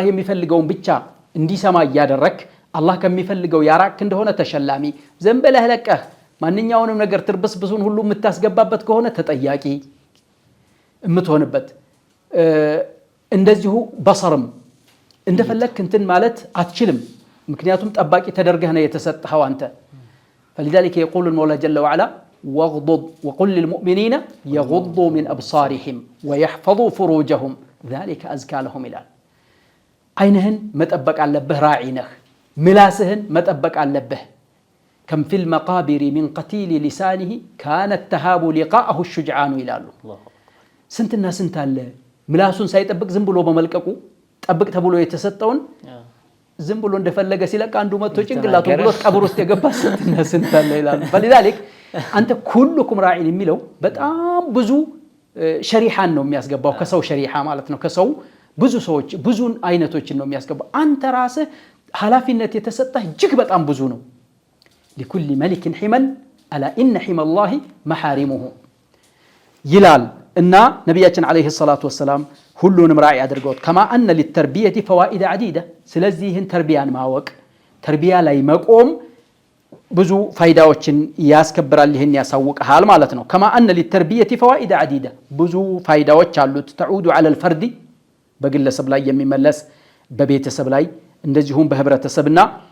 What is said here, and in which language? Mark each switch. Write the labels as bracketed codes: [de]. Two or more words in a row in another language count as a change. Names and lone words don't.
[am] የሚፈልገውን ብቻ እንዲሰማ እያደረክ አላህ ከሚፈልገው ያራቅ እንደሆነ ተሸላሚ፣ ዘን ብለህ ለቀህ ማንኛውንም ነገር ትርብስብሱን ሁሉ የምታስገባበት ከሆነ ተጠያቂ የምትሆንበት። እንደዚሁ በሰርም እንደፈለክ እንትን ማለት አትችልም። ምክንያቱም ጠባቂ ተደርገህ ነው የተሰጠኸው አንተ። [ar] فلذلك يقول المولى جل وعلا وقل للمؤمنين يغضوا من أبصارهم ويحفظوا فروجهم ذلك أزكى لهم [am] ይላል። አይንህን መጠበቅ አለብህ ራዒ ነህ። ምላስህን መጠበቅ አለብህ። [ar] كم في المقابر من قتيل لسانه كان التهاب لقاءه الشجعان [am] ይላሉ። ስንትና ስንት አለ ምላሱን ሳይጠብቅ ዝም ብሎ በመልቀቁ ጠብቅ ተብሎ የተሰጠውን ዝም ብሎ እንደፈለገ ሲለቅ አንዱ መጥቶ ጭንቅላቱን ብሎ ቀብር ውስጥ የገባ ስንትና ስንት አለ ይላሉ። فلذلك አንተ [ar] كلكم راعٍ [am] የሚለው በጣም ብዙ ሸሪሐን ነው የሚያስገባው። ከሰው ሸሪሐ ማለት ነው። ከሰው ብዙ ሰዎች ብዙ አይነቶችን ነው የሚያስገባው። አንተ ራስህ ኃላፊነት የተሰጠህ እጅግ በጣም ብዙ ነው። [ar] لكل ملك حما ألا إن حمى الله محارمه [am] ይላል እና ነቢያችን [ar] عليه الصلاة والسلام [am] ሁሉንም ራዒ አድርገውት [ar] كما أن للتربية فوائد عديدة። [am] ስለዚህ ይህን ተርቢያን ማወቅ ተርቢያ ላይ መቆም ብዙ ፋይዳዎችን ያስከብራል። ይህን ያሳውቅሃል ማለት ነው። [ar] كما أن للتربية فوائد عديدة [am] ብዙ ፋይዳዎች አሉት። [ar] تعود على الفرد [am] በግለሰብ ላይ የሚመለስ በቤተሰብ ላይ እንደዚሁም በህብረተሰብና